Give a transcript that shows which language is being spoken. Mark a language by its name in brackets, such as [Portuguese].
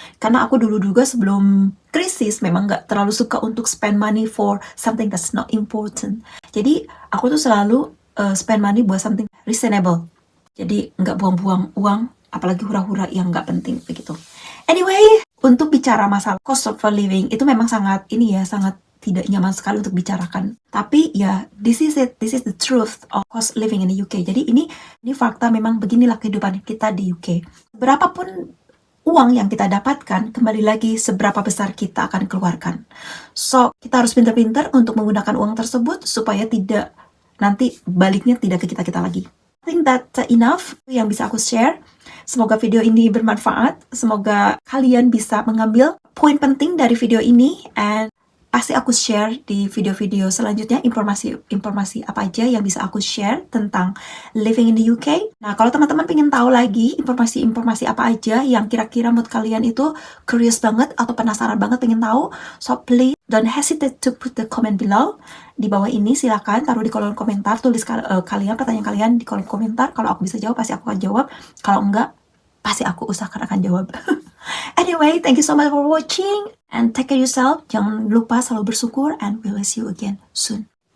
[Indonesian] Karena aku dulu juga sebelum krisis memang nggak terlalu suka untuk [English] spend money for something that's not important. [Indonesian] Jadi aku tuh selalu spend money buat [English] something reasonable. [Indonesian] Jadi nggak buang-buang uang, apalagi hura-hura yang nggak penting begitu. Anyway, untuk bicara masalah cost of living itu memang sangat tidak nyaman sekali untuk bicarakan. Tapi ya, [English] this is the truth of cost living in the UK. [Indonesian] Jadi ini fakta, memang beginilah kehidupan kita di UK. Berapapun uang yang kita dapatkan, kembali lagi seberapa besar kita akan keluarkan. So, kita harus pintar-pintar untuk menggunakan uang tersebut supaya tidak nanti baliknya tidak ke kita lagi. [English] I think that's enough [Indonesian] yang bisa aku share. Semoga video ini bermanfaat. Semoga kalian bisa mengambil poin penting dari video ini, and pasti aku share di video-video selanjutnya informasi apa aja yang bisa aku share tentang [English] living in the UK. [Indonesian] Nah, kalau teman-teman pengen tahu lagi informasi apa aja yang kira-kira menurut kalian itu curious banget atau penasaran banget pengen tahu, [English] so please don't hesitate to put the comment below. [Indonesian] Di bawah ini silakan taruh di kolom komentar, tulis pertanyaan kalian di kolom komentar. Kalau aku bisa jawab pasti aku akan jawab, kalau enggak pasti aku usahakan akan jawab. [English] Anyway, thank you so much for watching and take care yourself. [Indonesian] Jangan lupa selalu bersyukur, [English] and we'll see you again soon.